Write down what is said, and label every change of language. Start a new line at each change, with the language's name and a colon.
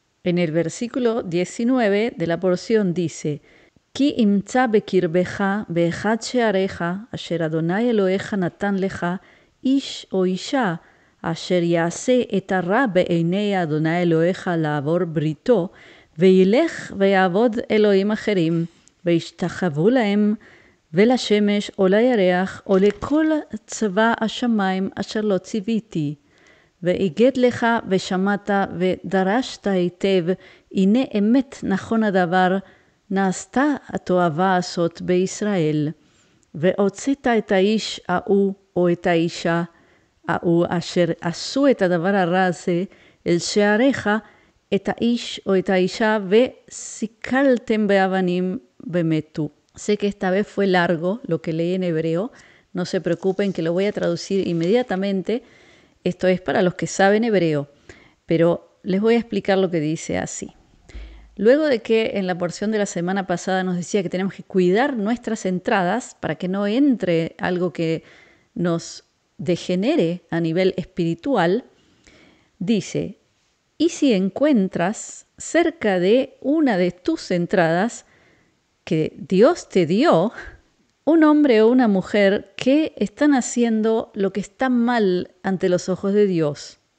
Spanish: En el versículo 19 de la porción dice,
Hebrew: Ki imtza bekirbeja beechad sheareja, asher Adonai Eloheja natan leja, ish o isha, asher yase et hara be'einei Adonai Eloheja la'avor brito, וילך ויעבוד אלוהים אחרים, וישתחוו להם, ולשמש או לירח, או לכל צבא השמיים אשר לא ציוויתי. והגד לך ושמעת ודרשת היטב, הנה אמת נכון הדבר, נעשתה התועבה הזאת בישראל. והוצאת את האיש ההוא או את האישה ההוא אשר עשו את הדבר הרע הזה אל שעריך, את האיש o את האישה וסיכלתם באבנים ומתו.
Spanish: Sé que esta vez fue largo lo que leí en hebreo, no se preocupen que lo voy a traducir inmediatamente, esto es para los que saben hebreo, pero les voy a explicar lo que dice así. Luego de que en la porción de la semana pasada nos decía que tenemos que cuidar nuestras entradas para que no entre algo que nos degenere a nivel espiritual, dice, y si encuentras cerca de una de tus entradas que Dios te dio, un hombre o una mujer que están haciendo lo que está mal ante los ojos de Dios.